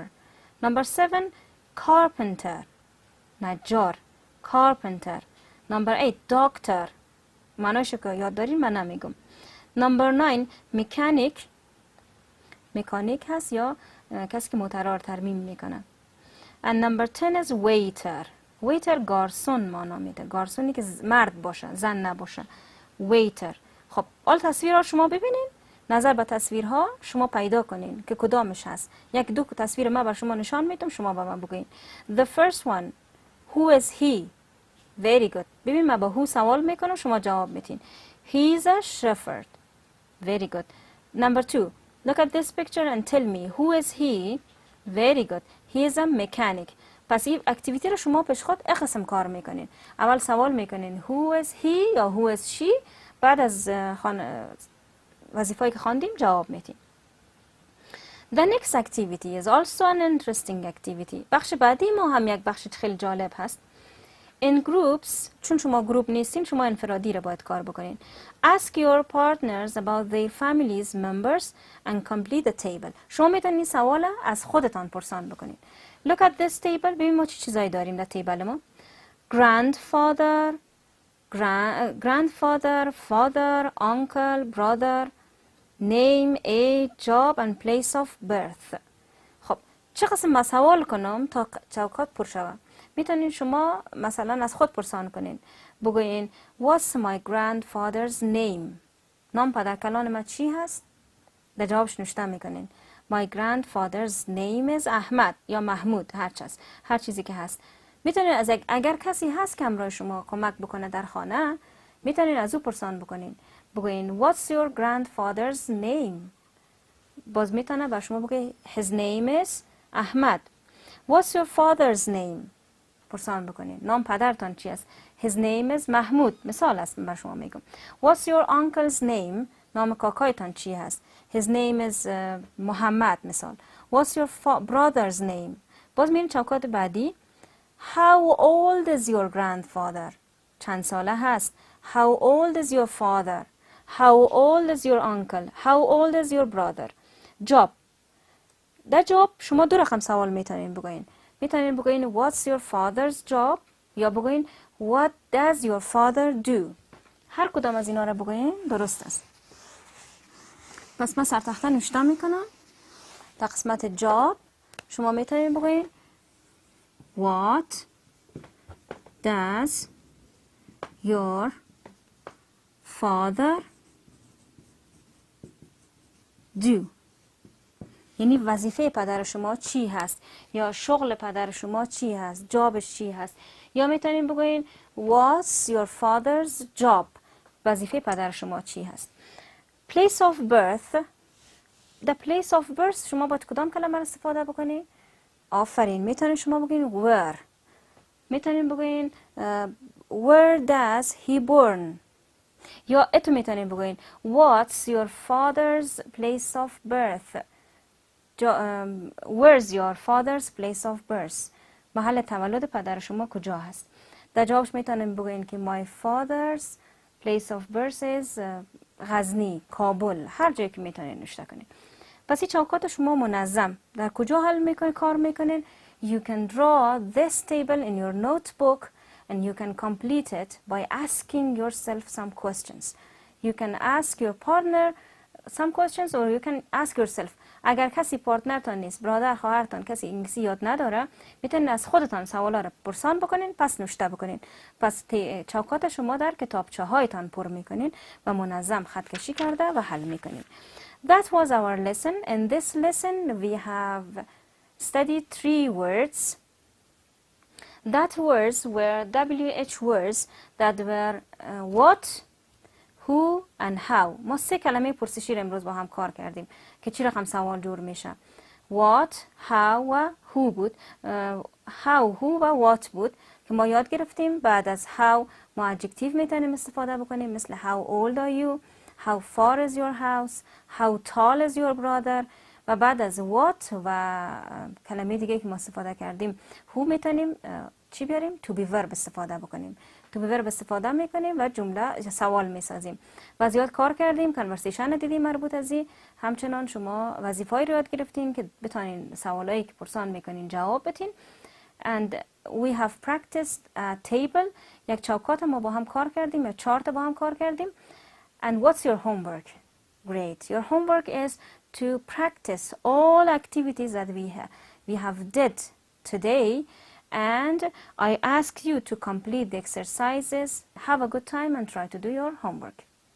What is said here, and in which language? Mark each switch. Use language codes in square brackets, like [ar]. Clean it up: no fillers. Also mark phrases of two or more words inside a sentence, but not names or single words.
[en] number 7 carpenter نجار، carpenter. number 8 doctor [fa] معنیش که یاد دارین من نمیگم. [en] number 9 [fa] مکانیک هست یا کسی که موترها رو ترمیم میکنه. [en] and number 10 is waiter [fa] گارسون معنا میده، گارسونی که مرد باشه زن نباشه، waiter. خب حال تصویرها شما ببینین، نظر به تصویرها شما پیدا کنین که کدامش هست. یک دو تصویر من بر شما نشان میدم، شما به من بگین. [en] the first one who is he. very good. [fa] ببین من با who سوال میکنم شما جواب میتین. [en] he is a shepherd. very good. number 2 look at this picture and tell me who is he. very good. he is a mechanic. [fa] پس این اکتیویتی رو شما پیش خود قسم کار میکنین. اول سوال میکنین [en] who is he [fa] یا [en] who is she، [fa] بعد از وظیفه‌ای که خواندیم جواب میدین. [en] The next activity is also an interesting activity. [fa] بخش بعدی ما هم یک بخش خیلی جالب هست. [en] In groups [fa] چون شما گروپ نیستین شما انفرادی رو باید کار بکنین. [en] Ask your partners about their families members and complete the table. [fa] شما میتونین سوال از خودتان پرسان بکنین. [en] Look at this table. [fa] ببین ما چه چیزایی داریم در تیبل ما. [en] Grandfather, father, uncle, brother, name, age, job and place of birth. [fa] خب چه قسم سوال کنم تا چوکات پر شود؟ میتونین شما مثلا از خود پرسان کنین. [en] بگوین What's my grandfather's name؟ [fa] نام پدر کلان ما چی هست؟ در جوابش نوشته میکنین. [en] My grandfather's name is احمد [fa] یا محمود، هر چیزی که هست. میتونین از اگر کسی هست که همراه شما کمک بکنه در خانه میتونین از او پرسان بکنین. [en] بگوین What's your grandfather's name؟ [fa] باز میتونه بر شما بگه [en] His name is احمد. What's your father's name؟ [fa] پرسان بکنین نام پدرتان چی است؟ [en] His name is [fa] محمود. مثال است بر شما میگم. [en] What's your uncle's name؟ [fa] نام کاکایتان چی هست؟ [en] His name is [fa] محمد مثال. [en] What's your brother's name؟ [fa] باز میرین چوکات بعدی. [en] How old is your grandfather؟ [fa] چند ساله هست؟ [en] How old is your father؟ How old is your uncle؟ How old is your brother؟ job. [fa] در جواب شما دو رقم سوال میتونین بگوین. میتونین بگوین [en] What's your father's job؟ [fa] یا بگوین [en] What does your father do؟ [fa] هر کدام از اینا را بگوین درست است. پس من سر تخته نوشته میکنم. در قسمت job شما میتونین بگوین [en] What does your father do؟ [fa] یعنی وظیفه پدر شما چی هست، یا شغل پدر شما چی هست، جابش چی هست. یا میتونین بگوین [en] what's your father's job، [fa] وظیفه پدر شما چی هست. [en] place of birth، the place of birth [fa] شما باید کدام کلمه استفاده بکنین؟ آفرین، میتونین شما بگین where، میتونین بگین [en] where does he born، [fa] یا اتو میتونین بگوین [en] what's your father's place of birth، where's your father's place of birth، [fa] محل تولد پدر شما کجا هست. در جوابش میتونین بگوین که [en] my father's place of birth is [fa] غزنی، کابل، هر جایی که میتونین نوشته کنین. پس این چوکات شما منظم در کجا حل میکنین، کار میکنین؟ [en] You can draw this table in your notebook and you can complete it by asking yourself some questions. You can ask your partner some questions or you can ask yourself. اگر کسی پارتنرتان نیست، برادر خواهرتان کسی انگلیسی یاد نداره، میتونید از خودتان سوالا رو پرسان بکنین، پس نوشته بکنین. پس چوکات شما در کتابچه هایتان پر میکنین و منظم خط کشی کرده و حل میکنین. That was our lesson. In this lesson we have studied 3 words. That words were WH words that were what, who and how. [fa] ما 3 کلمه پرسشی رو امروز با هم کار کردیم که چی رقم سوال جور میشه. [en] What, how [fa] و who بود. [en] How, who [fa] و what بود که ما یاد گرفتیم. بعد از [en] how ما adjective [fa] میتونیم استفاده بکنیم، مثل [en] how old are you, how far is your house, how tall is your brother. [fa] و بعد از what و کلمه دیگه که ما استفاده کردیم who میتونیم چی بیاریم؟ [en] to be verb [fa] استفاده بکنیم. [en] to be verb [fa] استفاده میکنیم و جمله سوال میسازیم. و زیاد کار کردیم، کانورسیشن دیدیم مربوط از این. همچنان شما وظیفه‌ای رو یاد گرفتین که بتونین سوالایی که پرسان میکنین جواب بدین. [en] and we have practiced a table، [fa] یک چوکات ما با هم کار کردیم، یا چارت با هم کار کردیم. [en] and what's your homework? Great. Your homework is to practice all activities that we have did today, and I ask you to complete the exercises. Have a good time and try to do your homework.